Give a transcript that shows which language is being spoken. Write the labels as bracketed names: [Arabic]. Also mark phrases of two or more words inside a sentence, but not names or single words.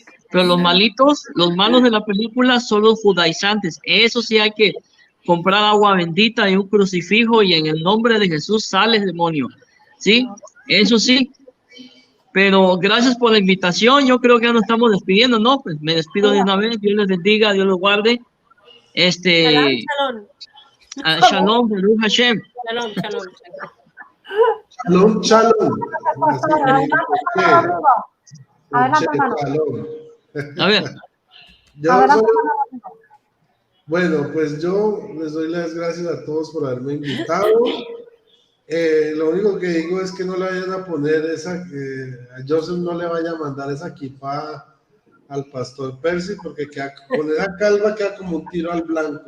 [Spanish] Pero los malos de la película son los judaizantes. Eso sí hay que comprar agua bendita y un crucifijo y en el nombre de Jesús sale el demonio. ¿Sí? Eso sí. Pero gracias por la invitación. Yo creo que ya nos estamos despidiendo, ¿no? Pues me despido de una vez. Dios les bendiga, Dios los guarde. Shalom. [Hebrew] שלום, ברוך השם. [Spanish] Shalom. Shalom. Adelante, hermano. A ver. Bueno, pues yo les doy las gracias a todos por haberme invitado. Lo único que digo es que no le vayan a poner a Joseph no le vaya a mandar esa equipada al pastor Percy, porque con esa calva queda como un tiro al blanco.